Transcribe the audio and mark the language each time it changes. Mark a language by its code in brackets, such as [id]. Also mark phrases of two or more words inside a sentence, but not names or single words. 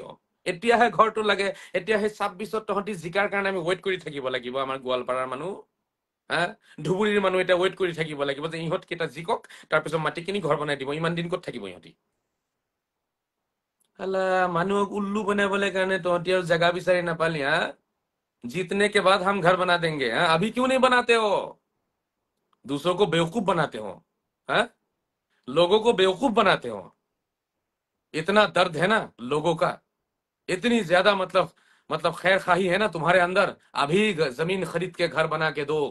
[as] এতিয়াহে ঘৰটো লাগে, এতিয়া সেই 26ত তহঁতি জিকাৰ কাৰণে আমি ৱেইট কৰি থাকিব লাগিব। আমাৰ গোৱালপাৰাৰ মানুহ, ধুবুৰীৰ মানুহ এতিয়া ৱেইট কৰি থাকিব লাগিব যে ইহঁত কেইটা জিকক, তাৰপিছত মাটি কিনি ঘৰ বনাই দিব। ইমান দিন ক'ত থাকিব ইহঁতি? মানুহক উল্লু বনাবলৈ কাৰণে তহঁতি আৰু জেগা বিচাৰি নাপালি। [hi] जीतने के बाद हम घर बना देंगे, अभी क्यों नहीं बनाते हो? दूसरों को बेवकूफ बनाते हो, लोगों को बेवकूफ बनाते हो। इतना दर्द है ना लोगों का, इतनी ज्यादा मतलब खैर खाही है ना तुम्हारे अंदर, अभी जमीन खरीद के घर बना के दो।